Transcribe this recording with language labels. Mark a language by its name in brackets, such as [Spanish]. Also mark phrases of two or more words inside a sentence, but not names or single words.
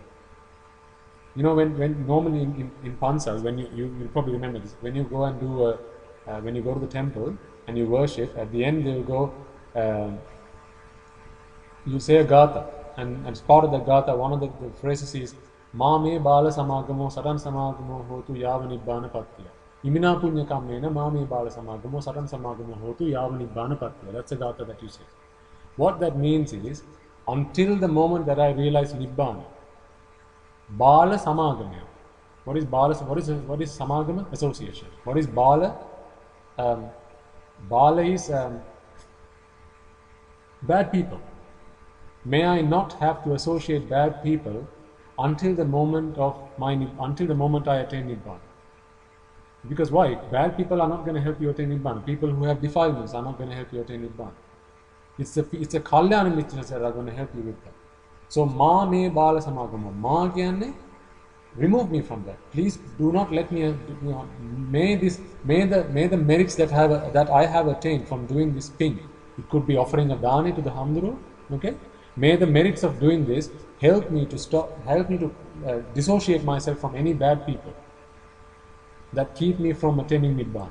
[English] When normally in Pansal, when you probably remember this, when you go and do when you go to the temple and you worship, at the end they will go, you say a gatha, and as part of the gatha, one of the phrases is [Pali] Ma me bala samagamo satan samagamo hotu yava Nibbana Patthiya. Imina punya kammena ma me bala samagamo satan samagamo hotu yava Nibbana Patthiya. [English] That's a gatha that you say. What that means is, until the moment that I realize Nibbana, [Pali] bala samagama. [English] What is bala? What is samagama? Association. What is bala? Bala is bad people. May I not have to associate bad people until the moment I attain Nibbana. Because why? Bad people are not going to help you attain Nibbana. People who have defilements are not going to help you attain Nibbana. It's a [Pali] Kalyana Miththa [English] that are going to help you with that. [Pali] So ma me bala samagama. [Sinhala] Ma kyanne, [English] remove me from that. Please do not let me. May the merits that I have attained from doing this thing. It could be offering a dani to the Hamduru. Okay. May the merits of doing this help me to dissociate myself from any bad people that keep me from attaining Nibbana.